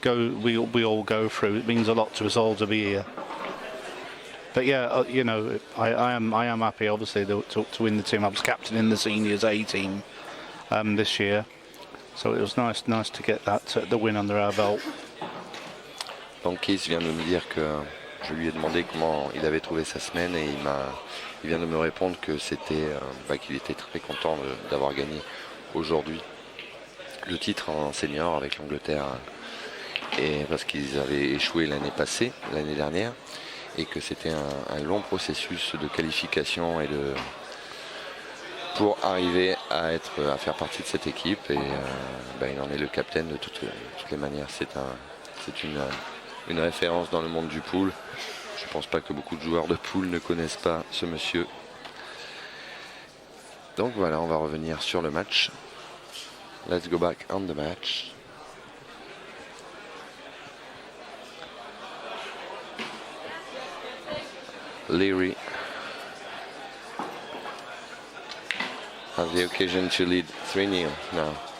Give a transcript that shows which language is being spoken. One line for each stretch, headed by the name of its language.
English: We all go through. It means a lot to us all to be here. But yeah, you know, I am happy, obviously, to win the team. I was captain in the seniors A team this year, so it was nice to get that the win under our belt.
French: Donc Keith vient de me dire que je lui ai demandé comment il avait trouvé sa semaine et il vient de me répondre que qu'il était très content d'avoir gagné aujourd'hui le titre en senior avec l'Angleterre, et parce qu'ils avaient échoué l'année dernière, et que c'était un long processus de qualification pour arriver à faire partie de cette équipe, et il en est le capitaine de toutes les manières. C'est une référence dans le monde du pool. Je ne pense pas que beaucoup de joueurs de pool ne connaissent pas ce monsieur. Donc voilà, on va revenir sur le match.
English: Let's go back on the match. Leary has the occasion to lead 3-0 now.